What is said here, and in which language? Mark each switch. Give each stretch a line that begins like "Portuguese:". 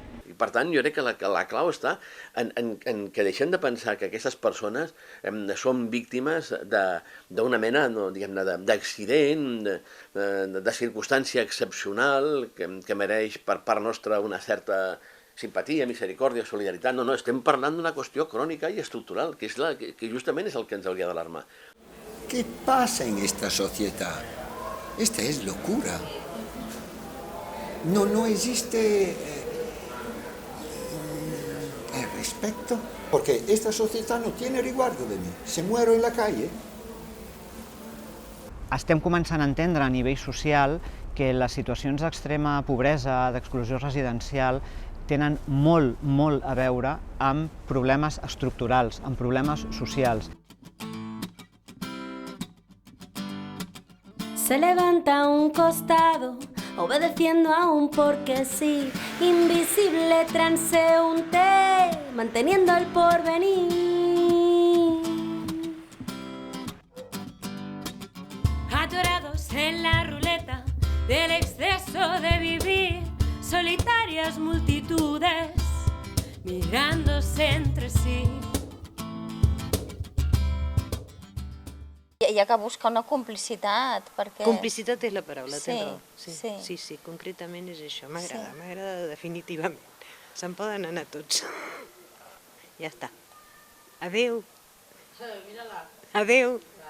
Catalan: I per tant, jo crec que la clau està en que deixem de pensar que aquestes persones són víctimes d'una mena, diguem-ne, d'accident, de circumstància excepcional que mereix per part nostra una certa simpatia, misericòrdia, solidaritat. No, estem parlant d'una qüestió crònica i estructural, que justament és el que ens hauria d'alarmar.
Spanish: ¿Qué pasa en esta sociedad? Esta es locura. No existe el respeto, porque esta sociedad no tiene resguardo de mí. Si muero en la calle.
Catalan: Estem començant a entendre a nivell social que les situacions d'extrema pobresa, d'exclusió residencial, tenen molt a veure amb problemes estructurals, amb problemes socials.
Spanish: Se levanta a un costado, obedeciendo a un porque sí, invisible transeúnte, manteniendo el porvenir. Atorados en la ruleta del exceso de vivir, solitarias multitudes mirándose entre sí.
Catalan: Hi ha que buscar una complicitat, perquè... Complicitat és la paraula, tens raó. Sí, concretament és això. M'agrada definitivament. Se'n poden anar tots. Ja està. Adéu. Adéu.